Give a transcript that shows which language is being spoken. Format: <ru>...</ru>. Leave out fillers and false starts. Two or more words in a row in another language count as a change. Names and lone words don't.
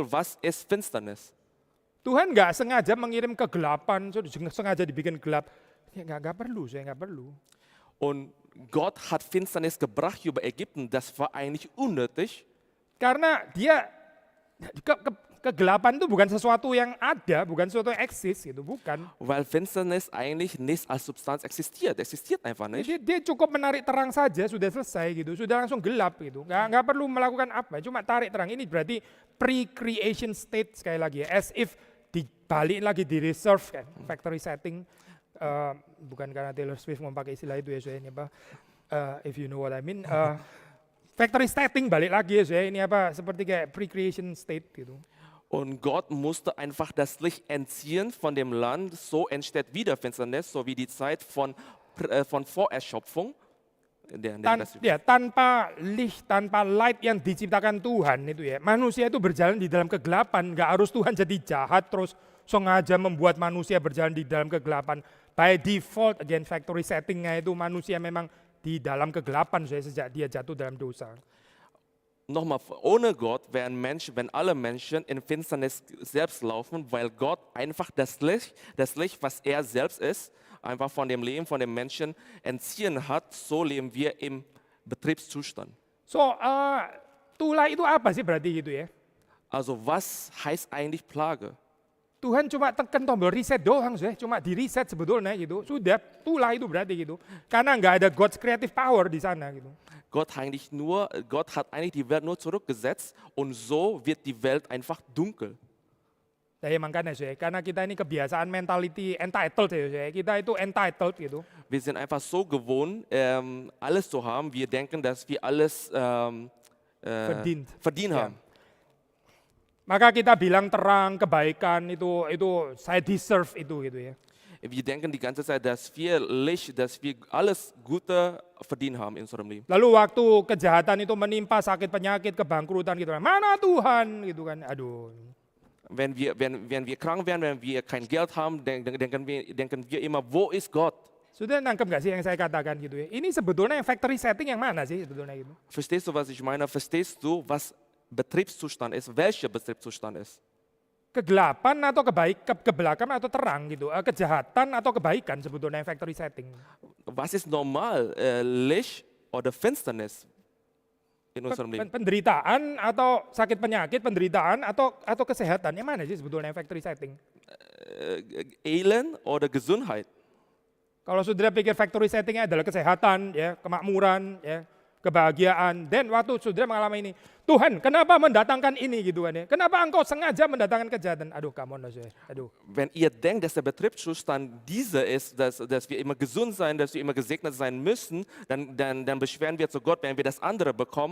<de>Was ist Finsternis?</de> <id>Tuhan nggak sengaja mengirim kegelapan, sengaja dibikin gelap. Ya nggak perlu, saya nggak perlu.</id> <de>Und Gott hat Finsternis gebracht über Ägypten. Das war eigentlich unnötig,</de> <id>Karena dia kegelapan itu bukan sesuatu yang ada, bukan sesuatu yang eksis gitu, bukan.</id> <de>weil Finsternis eigentlich nicht als Substanz existiert. Existiert einfach nicht.</de> <id>Dia cukup menarik terang saja, sudah selesai gitu, sudah langsung gelap gitu. Nggak perlu melakukan apa, cuma tarik terang. Ini berarti</id> <en>pre-creation state</en> <id>sekali lagi ya,</id> <en>as if</en> <id>dibalik lagi di reserve kan,</id> <en>factory setting.</en> <id>Bukan karena Taylor Swift mau pakai istilah itu ya, saya ini apa,</id> <en>if you know what I mean. Factory setting</en> <id>balik lagi ya, saya ini apa, seperti kayak</id> <en>pre-creation state</en> <id>gitu.</id> <de>Und Gott musste einfach das Licht entziehen von dem Land, so entsteht wieder Finsternis, so wie die Zeit von Vorerschöpfung.</de> <id>Tanpa licht, tanpa light yang diciptakan Tuhan itu ya, manusia itu berjalan di dalam kegelapan. Nggak harus Tuhan jadi jahat terus sengaja membuat manusia berjalan di dalam kegelapan.</id> <en>By default, again factory settingnya</en> <id>itu manusia memang di dalam kegelapan sejak dia jatuh dalam dosa.</id> <de>Nochmal, ohne Gott wären wenn alle Menschen in Finsternis selbst laufen, weil Gott einfach das Licht, was er selbst ist, einfach von dem Leben, von dem Menschen entziehen hat, so leben wir im Betriebszustand. So,</de> <id>tulah itu apa sih berarti gitu ya?</id> <de>Also was heißt eigentlich Plage?</de> <id>Tuhan cuma tekan tombol reset doang sih, cuma di reset sebetulnya gitu. Sudah, tulah itu berarti gitu. Karena nggak ada</id> <en>God's creative power</en> <id>di sana gitu.</id> <de>Gott hat eigentlich die Welt nur zurückgesetzt und so wird die Welt einfach dunkel.</de> <id>Saya makanya sih, karena kita ini kebiasaan</id> <en>mentality entitled</en> <id>ya, kita itu entitled gitu.</id> <de>Wir sind einfach so gewohnt, alles zu haben. Wir denken, dass wir alles verdient haben.</de> <id>Maka kita bilang terang, kebaikan itu saya deserve itu gitu ya.</id> <de>Wir denken die ganze Zeit, dass wir Licht, dass wir alles Gute verdient haben in unserem Leben.</de> <id>Lalu waktu kejahatan itu menimpa, sakit penyakit, kebangkrutan gitu, mana Tuhan gitu kan, aduh.</id> <de>Wenn wir krank werden, wenn wir kein Geld haben, denken wir immer, wo ist Gott?</de> <id>Sudah nangkep nggak sih yang saya katakan gitu ya? Ini sebetulnya yang</id> <en>factory setting</en> <id>yang mana sih sebetulnya gitu?</id> <de>Verstehst du, was ich meine? Verstehst du, was Betriebszustand ist? Welcher Betriebszustand ist?</de> <id>Kegelapan atau kebelakang atau terang gitu, kejahatan atau kebaikan sebetulnya yang</id> <en>factory setting.</en> <de>Was ist normal, Licht oder Finsternis in unserem Leben?</de> <id>Penderitaan atau sakit penyakit, penderitaan atau kesehatan, yang mana sih sebetulnya yang</id> <en>factory setting?</en> <de>Elend oder Gesundheit?</de> <id>Kalau saudara pikir</id> <en>factory settingnya</en> <id>adalah kesehatan, ya, kemakmuran, ya, kebahagiaan, dan waktu saudara mengalami ini, Tuhan, kenapa mendatangkan ini gitu kan ya? Kenapa engkau sengaja mendatangkan kejahatan? Aduh,</id> <en>come on,</en> <id>aduh.</id> <de>Wenn ihr denkt, dass der Betriebszustand dieser ist, dass wir immer gesund sein, dass wir immer gesegnet sein müssen, dann beschweren wir zu Gott, wenn wir das andere bekommen.</de>